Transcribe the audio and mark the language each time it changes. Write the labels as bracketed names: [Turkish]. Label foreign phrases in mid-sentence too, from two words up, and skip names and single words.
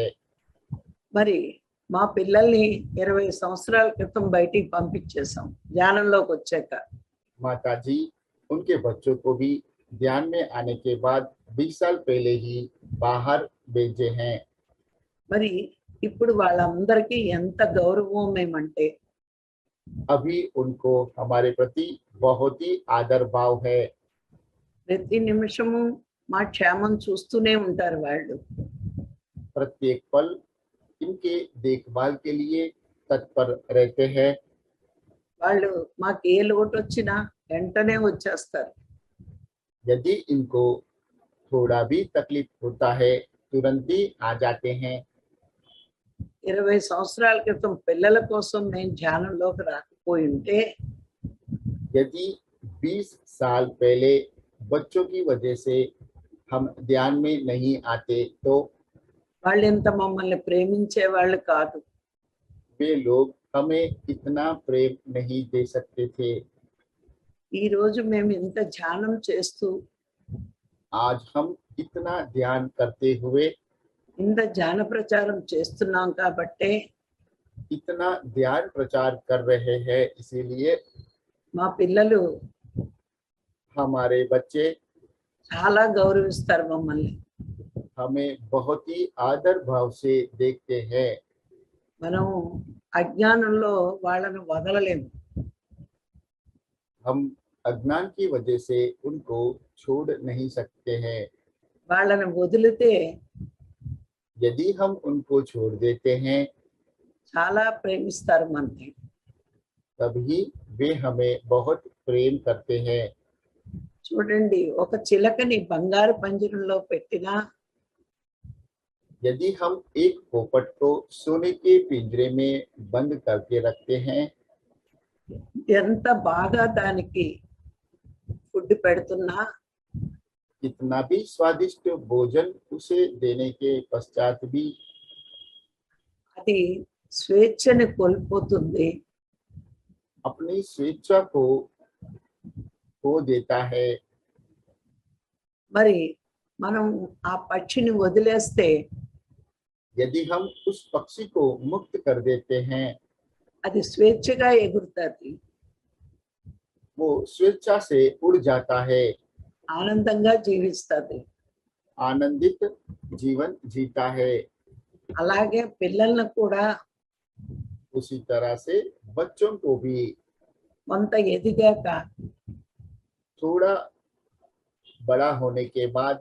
[Telugu] మరి మా పిల్లల్ని 20 సంవత్సరాల క్రితం బయటికి పంపించేసాం ధ్యానంలోకి వచ్చాక. [Hindi] माता जी उनके बच्चों को भी ध्यान में आने के बाद 20 साल पहले ही बाहर भेजे हैं। [Telugu] మరి ఇప్పుడు వాళ్ళందరికీ ఎంత గౌరవం మేమంటే, [Hindi] अभी उनको हमारे प्रति बहुत ही आदर भाव है। [Telugu] ప్రతి నిమిషము మా క్షేమం చూస్తూనే ఉంటారు వాళ్ళు. [Hindi] प्रत्येक पल इनके देखभाल के लिए तत्पर रहते हैं। [Telugu] వాళ్ళు మాకు ఏ లోటు వచ్చినా వెంటనే వచ్చేస్తారు. [Hindi] यदि इनको थोड़ा भी तकलीफ होता है तुरंत ही आ जाते हैं। [Telugu] 20 సంవత్సరాల క్రితం పిల్లల కోసం నేను ధ్యానంలోకి రాకపోయి ఉంటే, [Hindi] यदि 20 साल पहले बच्चों की वजह से हम ध्यान में नहीं आते तो [Telugu] వాళ్ళు ఇంత మమ్మల్ని ప్రేమించే వాళ్ళు కాదు. [Hindi] वे लोग हमें इतना प्रेम नहीं दे सकते थे। [Telugu] ఈ రోజు మేము ఇంత ధ్యానం చేస్తూ, [Hindi] आज हम इतना ध्यान करते हुए, [Telugu] ఇంత ధ్యాన ప్రచారం చేస్తున్నాం కాబట్టే [Hindi] इतना ध्यान प्रचार कर रहे हैं, इसीलिए [Telugu] మా పిల్లలు [Hindi] हमारे बच्चे [Telugu] చాలా గౌరవిస్తారు మమ్మల్ని. [Hindi] हमें बहुत ही आदर भाव से देखते हैं। [Telugu] మనం అజ్ఞానంలో వాళ్ళని వదలలేము. [Hindi] हम अज्ञान की वजह से उनको छोड़ नहीं सकते हैं। [Telugu] వాళ్ళని వదిలితే [Hindi] यदि हम उनको छोड़ देते हैं [Telugu] చాలా ప్రేమిస్తారు మనని. [Hindi] तभी वे हमें बहुत प्रेम करते हैं। [Telugu] చూడండి, ఒక చిలకని బంగారు పంజరంలో పెట్టినా [Hindi] यदि हम एक पोपट को सोने के पिंजरे में बंद करके रखते हैं, [Telugu] ఎంత బాగా దానికి ఫుడ్ పెడుతున్నా [Hindi] कितना भी स्वादिष्ट भोजन उसे देने के पश्चात भी [Telugu] అది స్వేచ్ఛని కోల్పోతుంది. [Hindi] अपनी स्वेच्छा को खो देता है। [Telugu] మరి మనం ఆ పక్షిని వదిలేస్తే [Hindi] यदि हम उस पक्षी को मुक्त कर देते हैं, [Telugu] అది స్వేచ్ఛగా ఎగురుతుంది, [Hindi] वो स्वेच्छा से उड़ जाता है, [Telugu] ఆనందంగా జీవిస్తుంది. [Hindi] आनंदित जीवन जीता है। [Telugu] అలాగే పిల్లల్ని కూడా [Hindi] उसी तरह से बच्चों को भी [Telugu] కొంత ఎదిగాక [Hindi] थोड़ा बड़ा होने के बाद